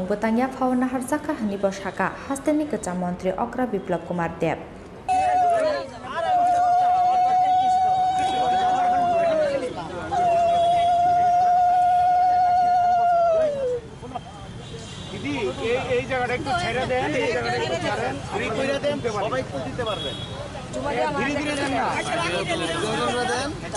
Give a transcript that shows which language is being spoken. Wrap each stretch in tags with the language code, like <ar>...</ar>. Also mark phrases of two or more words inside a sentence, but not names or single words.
<trp>बतंगिया फावना हारजाका हानि बसाका हास्तेनि गोजा मन्त्री अग्रा बिप्लब कुमार देव</trp> <bn>এই জায়গাটা একটু ছেড়ে দেন, এই জায়গাটা একটু ছাড়েন, ফ্রি করে দেন, সবাই একটু দিতে পারবেন। ধীরে ধীরে দেন না, দেন।</bn>